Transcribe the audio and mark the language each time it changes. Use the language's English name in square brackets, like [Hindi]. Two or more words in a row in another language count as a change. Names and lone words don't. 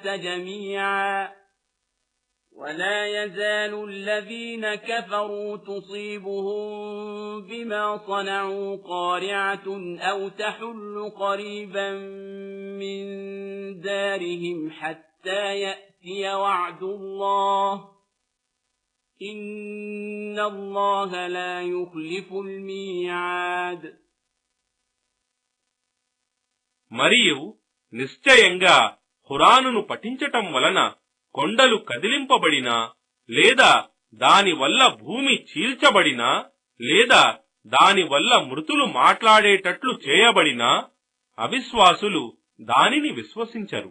[Arabic] جميعا ولا يزال الذين كفروا تصيبهم بما صنعوا قارعة أو تحل قريبا من دارهم حتى يأتي وعد الله إن الله لا يخلف الميعاد. [Telugu] మరియు నిశ్చయంగా ఖురానును పఠించటం వలన కొండలు కదిలింపబడినా లేదా దానివల్ల భూమి చీల్చబడినా లేదా దానివల్ల మృతులు మాట్లాడేటట్లు చేయబడినా అవిశ్వాసులు దానిని విశ్వసించరు.